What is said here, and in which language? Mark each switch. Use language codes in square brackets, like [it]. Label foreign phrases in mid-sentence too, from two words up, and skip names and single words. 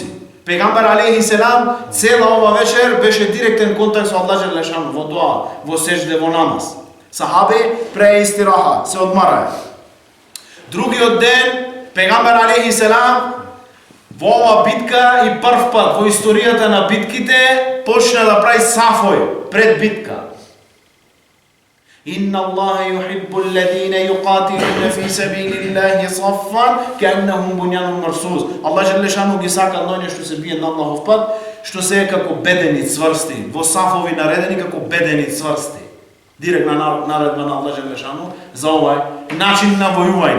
[mk] Пегамбар [ar] عليه السلام [mk] цела ова вечер беше директен контакт со [ar] الله جل شأنه [mk] во дуа, во сеџде, во намаз. Сахаби пре истираха, се одмараја. Другиот ден Пегамбер [ar] عليه السلام [mk] во ова битка и прв пат во историјата на битките почна да прави сафој пред битка. [ar] إن الله يحب الذين يقاتلون في سبيل الله صفا كأنهم بنيان مرصوص. الله جل شأنه [mk] ги сака луѓе што се бијат на Аллахов пат, што се е како бедени цврсти, во сафови наредени како бедени цврсти. Директна наредба на [ar] الله جل شأنه [mk] за овај начин на војување.